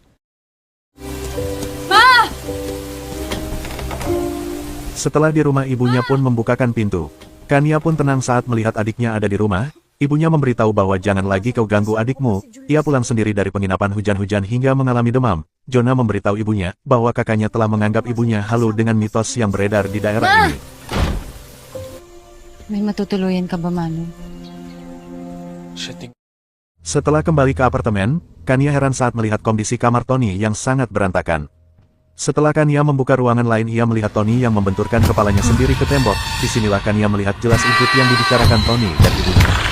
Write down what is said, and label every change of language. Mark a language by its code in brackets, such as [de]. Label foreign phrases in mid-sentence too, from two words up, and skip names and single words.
[id] Setelah di rumah, ibunya pun membukakan pintu. Kania pun tenang saat melihat adiknya ada di rumah. Ibunya memberitahu bahwa jangan lagi kau ganggu adikmu. Ia pulang sendiri dari penginapan hujan-hujan hingga mengalami demam. Jonah memberitahu ibunya bahwa kakaknya telah menganggap ibunya halu dengan mitos yang beredar di daerah ini. [tl] May matutuluyan ka ba, Manu? [id] Setelah kembali ke apartemen, Kania heran saat melihat kondisi kamar Tony yang sangat berantakan. Setelah Kania membuka ruangan lain, ia melihat Tony yang membenturkan kepalanya sendiri ke tembok. Disinilah Kania melihat jelas ikut yang dibicarakan Tony dan ibunya.